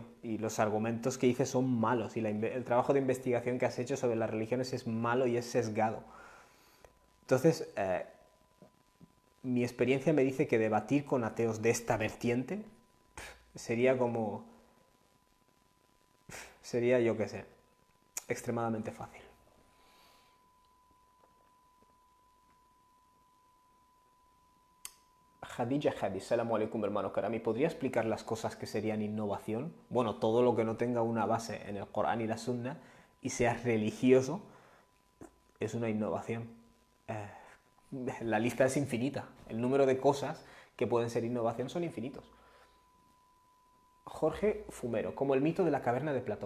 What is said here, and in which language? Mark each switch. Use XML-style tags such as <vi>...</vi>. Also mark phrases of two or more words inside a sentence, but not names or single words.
<es>Y los argumentos que dice son malos. Y el trabajo de investigación que has hecho sobre las religiones es malo y es sesgado. Entonces, mi experiencia me dice que debatir con ateos de esta vertiente sería como... Sería, yo qué sé, extremadamente fácil. Khadija Hadi,</es> <ar>سلام عليكم,</ar> <es>hermano Karami. ¿Podría explicar las cosas que serían innovación? Bueno, todo lo que no tenga una base en el Corán y la Sunna y sea religioso es una innovación. Eh, la lista es infinita. El número de cosas que pueden ser innovación son infinitos. Jorge Fumero, como el mito de la caverna de Platón.</es>